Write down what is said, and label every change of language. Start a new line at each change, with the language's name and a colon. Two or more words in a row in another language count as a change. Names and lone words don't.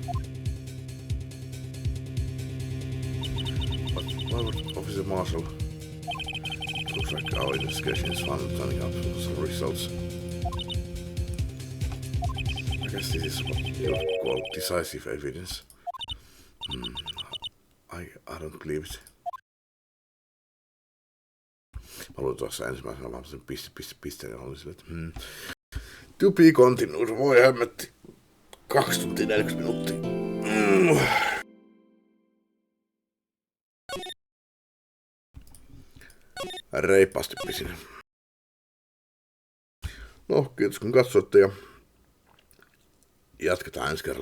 English: But why would Officer Marshall? Looks like our investigation is finally turning up some results. I guess this is what you would call decisive evidence. I don't believe it.
Finnish: Mä luin tuossa ensimmäisenä vaan sen pisteen ja olin sille, että
English: to be continued.
Finnish: Voi hämmetti. 2 tuntia 40 minuuttia. Reippaasti pisin. No, kiitos kun katsoitte ja jatketaan ensi kerralla.